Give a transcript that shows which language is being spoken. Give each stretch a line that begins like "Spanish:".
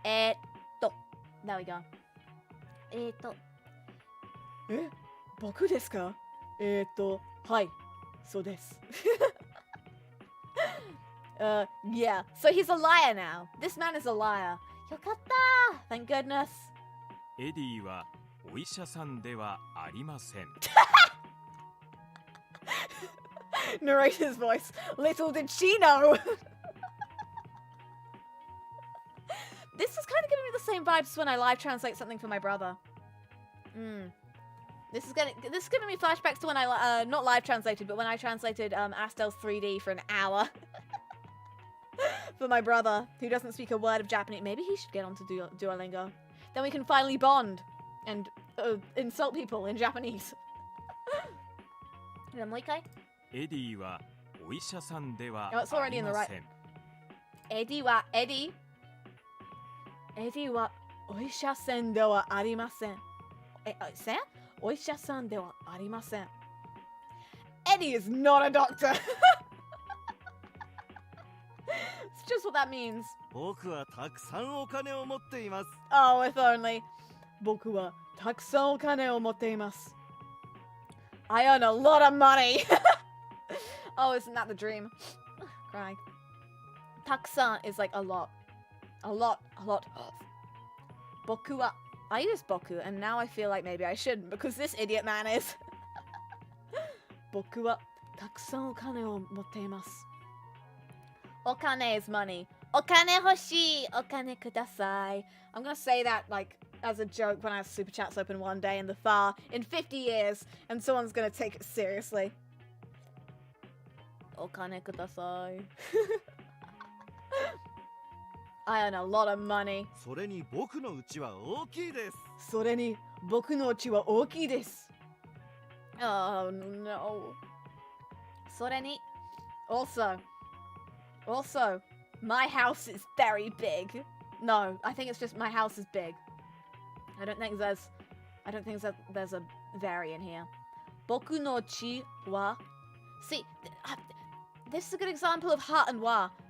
English: There we go.
Japanese: 僕ですか?はい、そうです。
English: Yeah, so he's a liar now. This man is a liar.
Japanese: よかった
English: Thank goodness.
Japanese: エディはお医者さんではありません。
English: Narrator's voice. Little did she know. This is kind of giving me the same vibes when I live translate something for my brother. This is giving me flashbacks to when I not live translated, but when I translated Astel's 3D for an hour for my brother, who doesn't speak a word of Japanese. Maybe he should get onto Duolingo. Then we can finally bond and insult people in Japanese.
Japanese: もう一回。エディはお医者さんでは
English: Oh, it's
Japanese: あ
English: already
Japanese: り
English: in the
Japanese: ま
English: right.
Japanese: せん。エディはお医者さんではありません。お医者さんではありません。
English: Eddie is not a doctor. It's just what that means.
Japanese: 僕はたくさんお金を持っています。
English: Oh, if only.
Japanese: 僕はたくさんお金を持っています。
English: I earn a lot of money. Oh, isn't that the dream? Crying. たくさん is like a lot. A lot.
Japanese: 僕は
English: I use boku, and now I feel like maybe I shouldn't because this idiot man is.
Japanese: 僕はたくさんお金を持っています。お金
English: is money.
Japanese: お金欲しい。お金ください。
English: I'm gonna say that like as a joke when I have Super Chats open one day in 50 years, and someone's gonna take it seriously.
Japanese: お金ください。
English: I earn a lot of money.
Japanese: それに僕の家は大きいです。それに僕の家は大きいです。
English: Oh no.
Japanese: それに
English: also, my house is very big. No, I think it's just my house is big. I don't think there's a very in here.
Japanese: 僕の家は
English: See, this is a good example of ha and wa.